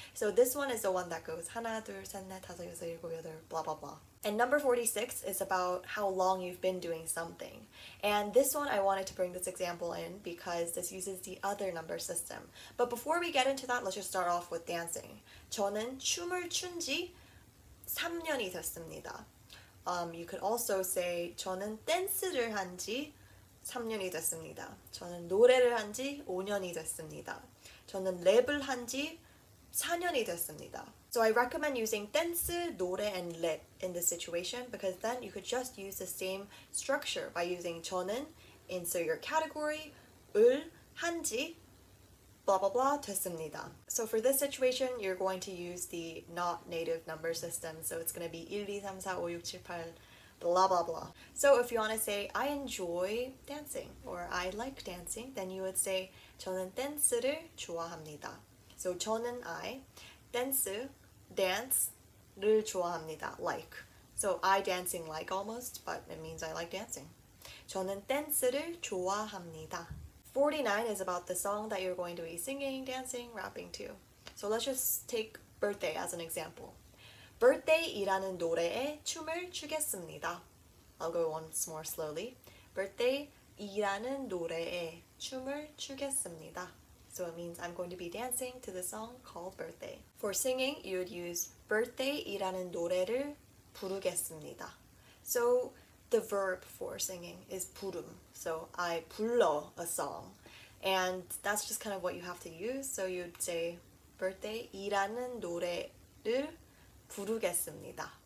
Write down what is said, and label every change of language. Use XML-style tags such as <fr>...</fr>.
<en>So this one is the one that goes</en> <ko>하나, 둘, 셋, 넷, 다섯, 여섯, 일곱, 여덟,</ko> <en>blah, blah, blah. And number 46 is about how long you've been doing something. And this one I wanted to bring this example in because this uses the other number system. But before we get into that, let's just start off with dancing.</en> <ko>저는 춤을 춘 지 3년이 됐습니다.</ko> <en>You could also say</en> <ko>저는 댄스를 한 지 3년이 됐습니다. 저는 노래를 한 지 5년이 됐습니다. 저는 랩을 한 지 4년이 됐습니다.</ko> <en>So I recommend using 댄스, 노래, and 랩 in this situation because then you could just use the same structure by using 저는, insert your category, 을, 한지, blah blah blah 됐습니다. So for this situation, you're going to use the not native number system. So it's going to be 1, 2, 3, 4, 5, 6, 7, 8, blah blah blah. So if you want to say I enjoy dancing or I like dancing, then you would say</en> <ko>저는 댄스를 좋아합니다. So 저는 I, 댄스, dance를 좋아합니다.</ko> <en>Like. So I dancing like almost, but it means I like dancing.</en> <ko>저는 댄스를 좋아합니다.</ko> <en>49 is about the song that you're going to be singing, dancing, rapping to. So let's just take Birthday as an example.</en> <ko>Birthday이라는 노래에 춤을 추겠습니다.</ko> <en>I'll go once more slowly.</en> <ko>Birthday이라는 노래에 춤을 추겠습니다.</ko> <en>So it means I'm going to be dancing to the song called Birthday. For singing, you would use</en> <ko>Birthday이라는 노래를 부르겠습니다.</ko> <en>So the verb for singing is 부름. So I 불러 a song. And that's just kind of what you have to use. So you'd say</en> <ko>Birthday이라는 노래를 부르겠습니다.</ko>